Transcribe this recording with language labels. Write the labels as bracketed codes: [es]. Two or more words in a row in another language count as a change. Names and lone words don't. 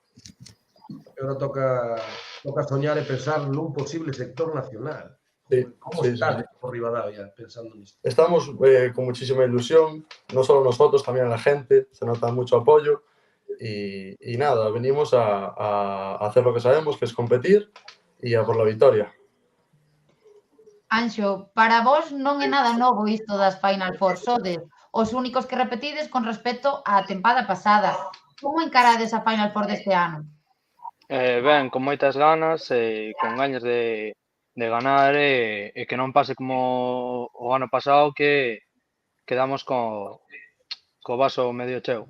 [gl] Ahora toca soñar e pensar nun posible sector nacional. [es] Sí, ¿Cómo estás por Rivadavia pensando en esto? Estamos con muchísima ilusión, no solo nosotros, también la gente, se nota mucho apoyo y nada, venimos a hacer lo que sabemos, que es competir y a por la victoria. [gl] Anxo, para vos non é nada novo isto das Final Four, sodes os únicos que repetides con respecto á tempada pasada. Como encarades a Final Four deste ano? Ben, con moitas ganas e con gañas de ganar e que non pase como o ano pasado que quedamos co vaso medio cheo.